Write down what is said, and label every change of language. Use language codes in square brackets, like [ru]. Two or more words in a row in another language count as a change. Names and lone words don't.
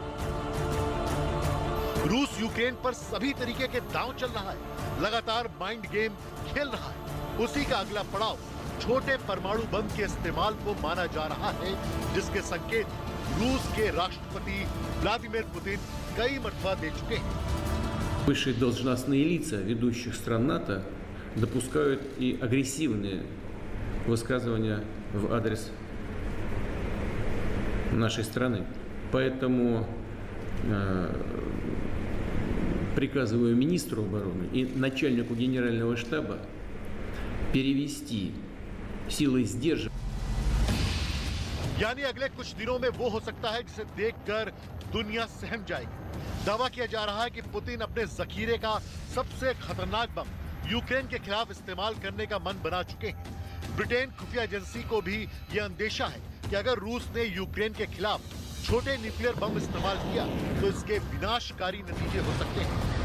[hi] रूस यूक्रेन पर सभी तरीके के दांव चल रहा है, लगातार [en] mind game [hi] खेल रहा है। उसी का अगला पड़ाव छोटे परमाणु बम के इस्तेमाल को माना जा रहा है, जिसके संकेत रूस के राष्ट्रपति व्लादिमीर पुतिन कई मरतबा दे चुके हैं। [ru] Высшие должностные лица ведущих стран НАТО допускают и агрессивные высказывания в адрес нашей страны. Поэтому приказываю министру обороны и начальнику генерального штаба перевести силы сдерживания. [hi] यानी अगले कुछ दिनों में वो हो सकता है जिसे देखकर दुनिया सहम जाएगी। दावा किया जा रहा है कि पुतिन अपने जखीरे का सबसे खतरनाक बम यूक्रेन के खिलाफ इस्तेमाल करने का मन बना चुके हैं। ब्रिटेन खुफिया एजेंसी को भी यह अंदेशा है कि अगर रूस ने यूक्रेन के खिलाफ छोटे [en] nuclear bomb [hi] इस्तेमाल किया तो इसके विनाशकारी नतीजे हो सकते हैं।